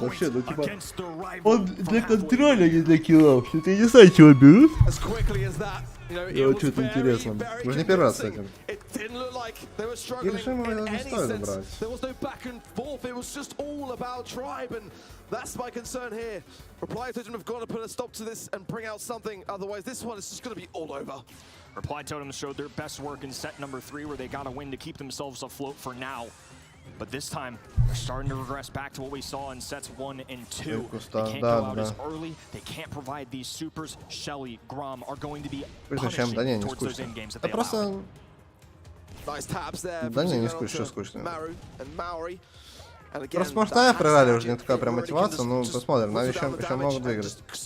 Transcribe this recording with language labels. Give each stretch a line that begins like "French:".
Russian: Вообще, ну типа, он для контроля, не для киллов. Что-то я не знаю, чего берут. Вот что-то интересно. Мы же не первый раз с этим. И решение не стоит брать.
English: That's my concern here. Reply Totem have got to put a stop to this and bring out something. Otherwise, this one is just going to be all over. Reply Totem showed their best work in set number 3, where they got a win to keep themselves afloat for now. But this time, they're starting to regress back to what we saw in sets 1 and 2. They can't go out as early. They can't provide these supers. Shelly, Grom are going to be punishing towards those end games that they allow. Nice tabs there.
Russian: Да не скучно.
English: Maru and Maori.
Russian: Просто может Нави проиграли, уже не такая прям мотивация, ну посмотрим, Нави еще могут выиграть.